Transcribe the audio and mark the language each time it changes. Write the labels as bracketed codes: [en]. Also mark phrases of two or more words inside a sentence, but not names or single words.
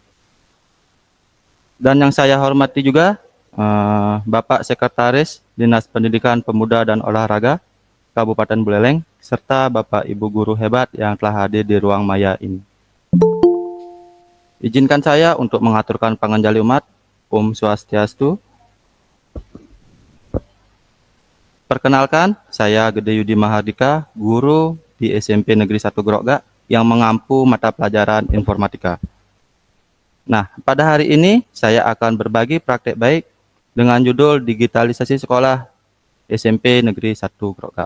[id] Dan yang saya hormati juga Bapak Sekretaris Dinas Pendidikan Pemuda dan Olahraga Kabupaten Buleleng, serta Bapak Ibu guru hebat yang telah hadir di ruang maya ini. Izinkan saya untuk mengaturkan [ban] panganjali umat. Om Swastiastu. [id] Perkenalkan, saya Gede Yudi Mahardika, guru di SMP Negeri 1 Grogga yang mengampu mata pelajaran informatika. Nah, pada hari ini saya akan berbagi praktek baik dengan judul Digitalisasi Sekolah SMP Negeri 1 Grogga.